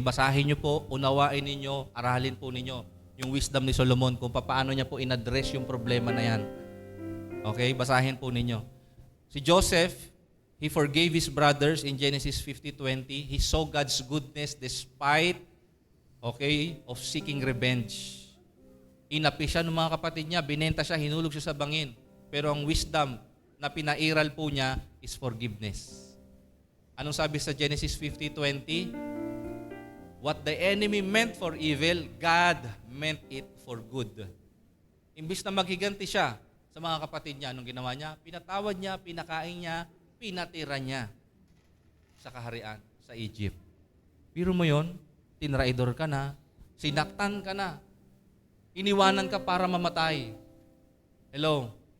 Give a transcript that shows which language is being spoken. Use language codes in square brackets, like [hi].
[tl] Basahin nyo po, unawain ninyo, aralin po ninyo yung wisdom ni Solomon kung paano niya po in-address yung problema na yan. Okay? Basahin po ninyo. [en] Si Joseph, he forgave his brothers in Genesis 50:20. He saw God's goodness despite, of seeking revenge. [tl] Inapi siya ng mga kapatid niya, binenta siya, hinulog siya sa bangin. Pero ang wisdom na pinairal po niya is forgiveness. Anong sabi sa Genesis 50:20? [en] What the enemy meant for evil, God meant it for good. [tl] Imbis na maghiganti siya sa mga kapatid niya, anong ginawa niya? Pinatawad niya, pinakain niya, pinatira niya sa kaharian, sa Egypt. Biro mo yon, tinraidor ka na, sinaktan ka na, iniwanan ka para mamatay. Hello?